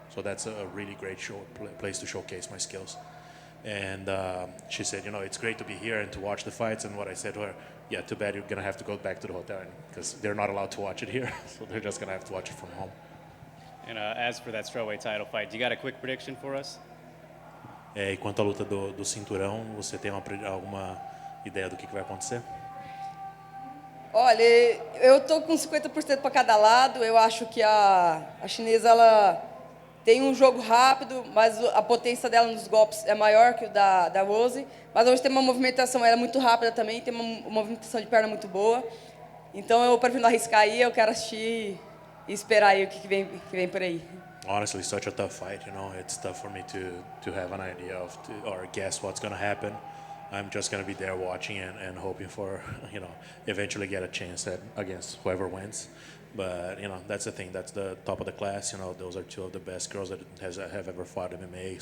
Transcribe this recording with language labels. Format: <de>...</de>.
<en>So that's a really great place to showcase my skills. And she said, you know, it's great to be here and to watch the fights. And what I said to her, yeah, too bad you're going to have to go back to the hotel because they're not allowed to watch it here. So they're just going to have to watch it from home. And as for that strawweight title fight, do you got a quick prediction for us?</en> <pt>E quanto à luta do cinturão, você tem alguma ideia do que vai acontecer? Olha, eu tô com 50% para cada lado. Eu acho que a chinesa ela tem um jogo rápido, mas a potência dela nos golpes é maior que o da Rose. Mas hoje tem uma movimentação, ela é muito rápida também, tem uma movimentação de perna muito boa. Então eu prefiro não arriscar aí, eu quero assistir e esperar aí o que vem por aí.</pt> <en>Honestly, such a tough fight. You know, it's tough for me to have an idea of or guess what's going to happen. I'm just going to be there watching and hoping for, eventually get a chance against whoever wins. But, that's the thing. That's the top of the class. Those are two of the best girls that have ever fought MMA.</en>